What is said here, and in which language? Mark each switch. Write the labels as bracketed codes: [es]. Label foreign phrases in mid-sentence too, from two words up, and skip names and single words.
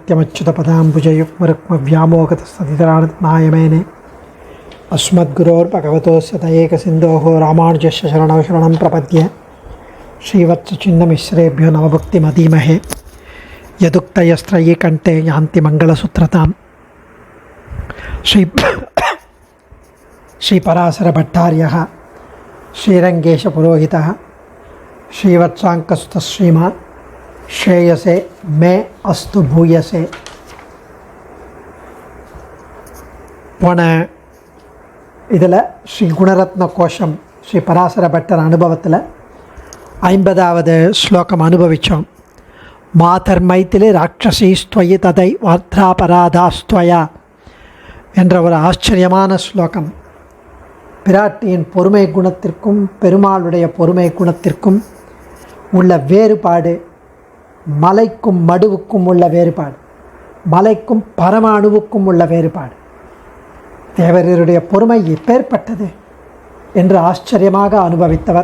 [sa] नित्यमच्युतपदाम्बुजयुग्मरुक्मव्यामोहतस्तदितराणनायमेने अस्मद्गुरोर्भगवतोस्य दयैकसिन्धोः रामानुजस्य शरणौ शरणं प्रपद्ये श्रीवत्सचिन्नमिश्रेभ्यो नवभुक्तिमधीमहे यदुक्तयस्त्रयी कण्ठे यान्ति मङ्गलसूत्रतां श्रीपराशरभट्टार्यः श्रीरङ्गेशपुरोहितः श्रीवत्साङ्कस्तुतः श्रीमान् श्रेयसे मे अस्तु भूयसे. [ta] போன இதில் ஸ்ரீ குணரத்ன கோஷம் ஸ்ரீ பராசர பட்டர் அனுபவத்தில் 50வது ஸ்லோகம் அனுபவித்தோம். [sa] मातर्मैथिलि राक्षसीस्त्वयि तदैवार्द्रापराधास्त्वया [ta] என்ற ஒரு ஆச்சரியமான ஸ்லோகம் பிராட்டியின் பொறுமை குணத்திற்கும் பெருமாளுடைய பொறுமை குணத்திற்கும் உள்ள வேறுபாடு, மலைக்கும் மடுவுக்கும் உள்ள வேறுபாடு, மலைக்கும் பரமாணுவுக்கும் உள்ள வேறுபாடு, தேவரருடைய பொறுமை எப்பேற்பட்டது என்று ஆச்சரியமாக அனுபவித்தவர்.